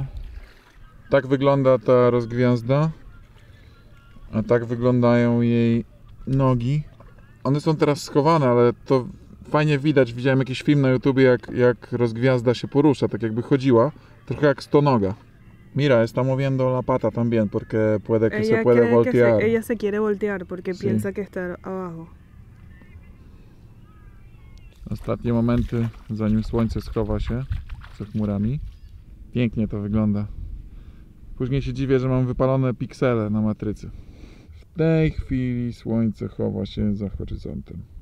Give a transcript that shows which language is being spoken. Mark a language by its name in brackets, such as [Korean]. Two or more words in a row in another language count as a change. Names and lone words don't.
[Polish] Tak wygląda ta rozgwiazda, a tak wyglądają jej nogi. One są teraz schowane, ale to fajnie widać. Widziałem jakiś film na YouTubie, jak rozgwiazda się porusza, tak jakby chodziła, trochę jak stonoga. [Spanish] Mira, está moviendo la pata también porque puede que se puede voltear. Ella se quiere voltear porque Sí. piensa que está abajo. [Polish] Ostatnie momenty, zanim słońce schowa się za chmurami. Pięknie to wygląda. Później się dziwię, że mam wypalone piksele na matrycy. W tej chwili słońce chowa się za horyzontem.